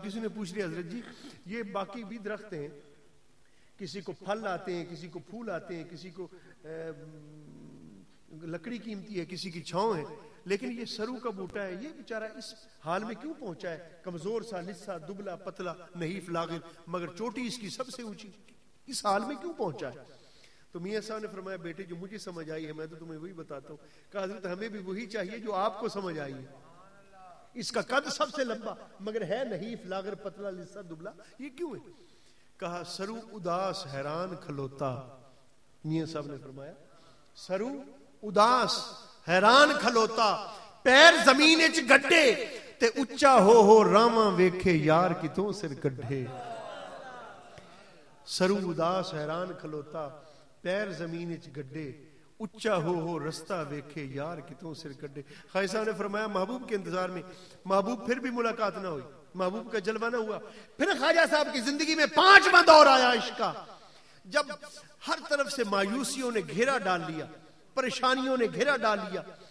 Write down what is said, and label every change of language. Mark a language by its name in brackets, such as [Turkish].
[Urdu] کسی نے پوچھ لیا حضرت جی یہ باقی بھی درخت ہیں، کسی کو پھل آتے ہیں، کسی کو پھول آتے ہیں، کسی کو لکڑی قیمتی ہے، کسی کی چھاؤں ہے، لیکن یہ سرو کا بوٹا ہے، یہ بیچارہ اس حال میں کیوں پہنچا ہے؟ کمزور سا، لسا، دبلا پتلا، نحیف لاغر، مگر چوٹی اس کی سب سے اونچی، اس حال میں کیوں پہنچا ہے؟ تو میاں صاحب نے فرمایا بیٹے جو مجھے سمجھ آئی ہے میں تو تمہیں وہی بتاتا ہوں. کہا حضرت ہمیں بھی وہی چاہیے جو آپ کو سمجھ آئی ہے. اس کا قد سب سے لمبا مگر ہے نحیف لاغر پتلا لسا دبلا، یہ کیوں ہے؟ کہا [Punjabi] سرو اداس حیران کھلوتا. [Urdu] میاں صاحب نے فرمایا [Punjabi] سرو اداس حیران کھلوتا، پیر زمین وچ گڈے تے اچا ہو راواں ویکھے یار کتوں سر کڈھے. سرو اداس حیران کھلوتا، پیر زمین وچ گڈے، اچا ہو رستہ ویکھے یار کتوں سر کڈے. [Urdu] خواجہ صاحب نے فرمایا محبوب کے انتظار میں، محبوب پھر بھی ملاقات نہ ہوئی، محبوب کا جلوہ نہ ہوا. پھر خواجہ صاحب کی زندگی میں 5واں دور آیا عشق کا، جب ہر طرف سے مایوسیوں نے گھیرا ڈال لیا، پریشانیوں نے گھیرا ڈال لیا.